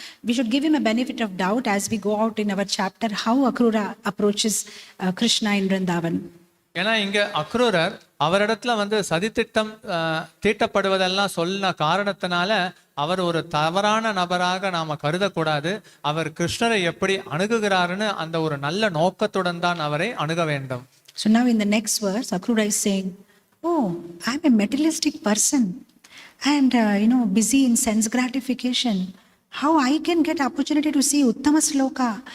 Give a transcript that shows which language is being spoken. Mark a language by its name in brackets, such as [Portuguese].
[English] We should give him a benefit of doubt as we go out in our chapter how Akrura approaches Krishna in Vrindavan. [Tamil] ஏன்னா இங்க அக்ரூரர் அவரிடத்துல வந்து சதித்திட்டம் தீட்டப்படுவதெல்லாம் சொன்ன காரணத்தினால அவர் ஒரு தவறான நபராக நாம கருதக்கூடாது. அவர் கிருஷ்ணரை எப்படி அணுகுகிறாருன்னு அந்த ஒரு நல்ல நோக்கத்துடன் தான் அவரை அணுக வேண்டும். [English] So now in the next verse, Akrura is saying, oh, I'm a materialistic person and busy in sense gratification. How I can get opportunity to see Uttama Sloka?